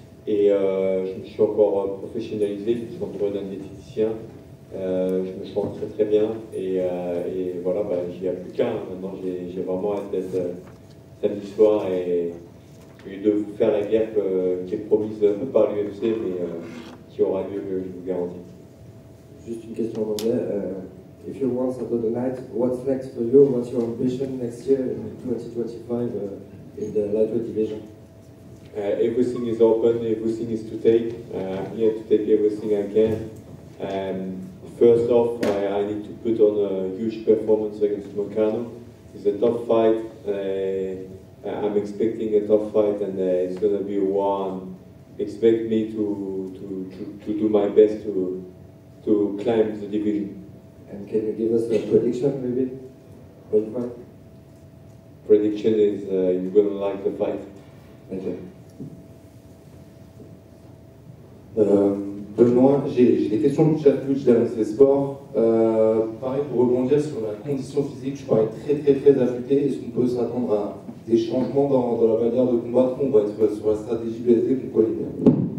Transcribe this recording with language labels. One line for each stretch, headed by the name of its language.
French: Et je me suis encore professionnalisé, je me suis entouré d'un diététicien, je me sens très très bien. Et voilà, j'y ai plus qu'un. Maintenant, j'ai vraiment hâte d'être samedi soir et de vous faire la guerre qui est promise par l'UFC, mais qui aura lieu, je vous garantis. Juste une question en anglais.
English: If you won Saturday night, what's next for you? What's your ambition next year in 2025 in the lightweight division? Everything is open, everything is to take. I'm here to take everything I can. First off, I need to put on a huge performance against Moicano. It's a tough fight. I'm expecting a tough fight, and it's going to be a war. Expect me to do my best to climb the division. And can you give us a prediction maybe? For the fight? Prediction is you're going to like the fight. Thank you.
French: Benoît, j'ai des questions du chat Twitch d'Avancé Sport. Pareil, pour rebondir sur la condition physique, je parais très affûté. Est-ce qu'on peut s'attendre à des changements dans la manière de combattre? On va être sur la stratégie BSD pour quoi les gars?